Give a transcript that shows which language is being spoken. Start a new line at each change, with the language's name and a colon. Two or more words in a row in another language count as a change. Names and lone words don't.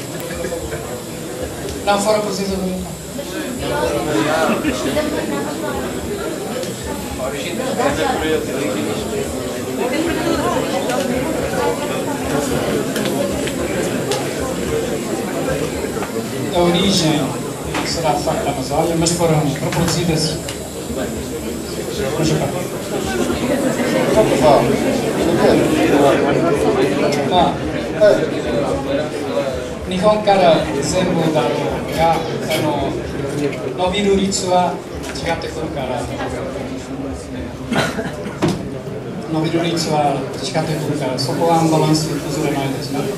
Portuguese: Não foram precisas do Japão. A origem será de facto da Amazônia, mas foram reproduzidas no Japão.
Japanese: 日本から全部だろうが伸びる率は違ってくるから伸びる率は違ってくるからそこはアンバランス崩れないですね。